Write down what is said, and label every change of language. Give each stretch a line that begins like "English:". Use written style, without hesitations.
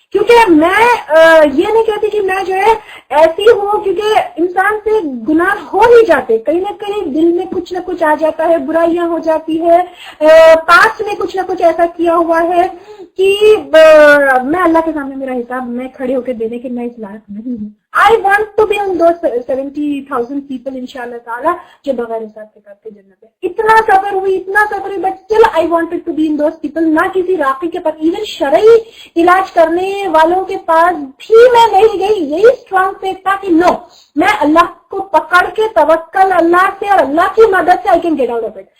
Urdu: کیونکہ میں یہ نہیں کہتی کہ میں جو ہے ایسی ہوں، کیونکہ انسان سے گناہ ہو ہی جاتے، کہیں نہ کہیں دل میں کچھ نہ کچھ آ جاتا ہے، برائیاں ہو جاتی ہے، پاس میں کچھ نہ کچھ ایسا کیا ہوا ہے کہ میں اللہ کے سامنے میرا حساب میں کھڑے ہو کے دینے کے میں اس لائق نہیں ہوں.
English: I want to be on those 70,000 people
Urdu: انشاءاللہ تعالی جو بغیر حساب کتاب کے جنت ہے. اتنا سفر ہوئی،
English: But still I wanted to be in those people.
Urdu: نہ کسی راقی کے پاس، ایون شرعی علاج کرنے والوں کے پاس بھی میں نہیں گئی. یہی اسٹرانگ فیتھ تھا کہ نو، میں اللہ کو پکڑ کے توکل اللہ سے اور اللہ کی مدد سے
English: I can get out of it.